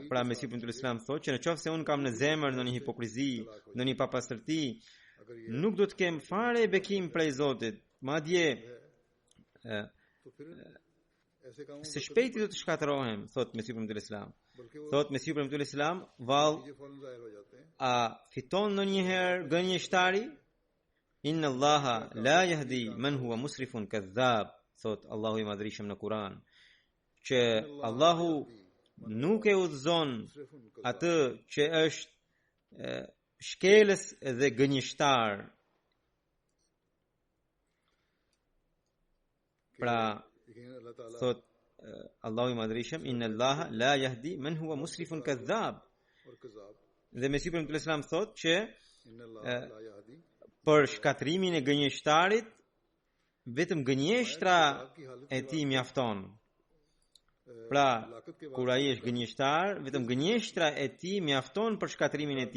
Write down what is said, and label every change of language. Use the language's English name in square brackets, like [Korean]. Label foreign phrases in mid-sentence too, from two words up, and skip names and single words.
[Albanian] Pra Mesiu premtuar Islam thotë që nëse unë kam në zemër në një hipokrizi, në një papastërti, nuk do të kem fare bekim prej Zotit. Madje së shpejti do të shkatërohem, thot Mesihu premtuar Islam. Thot Mesihu premtuar Islam, vallë, a fiton ndonjëherë gënjeshtari? [Arabic] إن الله لا يهدي من هو مسرف كذاب, [Albanian] thot Allahu i madhrishëm në Kur'an, që Allahu nuk e udhëzon atë që është shkelës dhe gënjeshtar. Pra thot Allahu i madhrishëm, [Arabic] إن الله لا يهدي من هو مسرف كذاب. [Albanian] Dhe Mesihu premtuar Islam thot që për shkatrimin e gënjeshtarit vetëm gënjeshtra e tij mjafton. Pra, kur ai është gënjeshtar, vetëm gënjeshtra e tij mjafton për shkatrimin e tij.